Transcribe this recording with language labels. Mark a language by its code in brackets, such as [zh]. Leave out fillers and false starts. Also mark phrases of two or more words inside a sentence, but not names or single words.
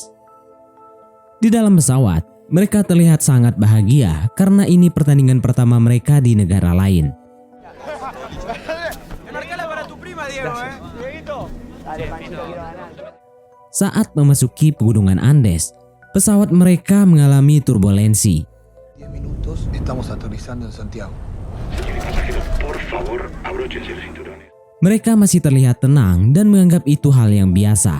[id] Di dalam pesawat, mereka terlihat sangat bahagia karena ini pertandingan pertama mereka di negara lain. Saat memasuki pegunungan Andes, pesawat mereka mengalami turbulensi. [es] 10 minutos estamos aterrizando en Santiago. [id] Mereka masih terlihat tenang dan menganggap itu hal yang biasa.